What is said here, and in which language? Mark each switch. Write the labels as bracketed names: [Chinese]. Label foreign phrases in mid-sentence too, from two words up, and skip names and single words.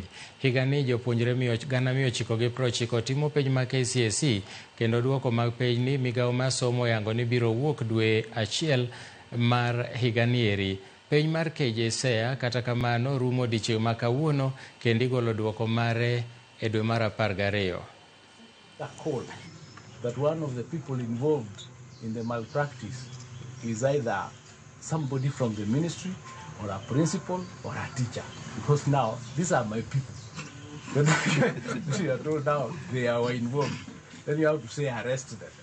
[Luo (Kenya and Tanzania)] Higani jopuonjre 990 timo penj mag KCSE kendo duoko mag penj ni migao mar somo yango ni biro wuok dwe achiel mar higani eri. Penj mar KCSE kata kamano rumo odiechieng' ma kawuono kendo igolo duoko mare e dwe mar 12. [English] That one of the people involved in the malpractice is either somebody from the ministry or a principal or a teacher, because now these are my people. You are told now they are involved, then you have to say arrest them.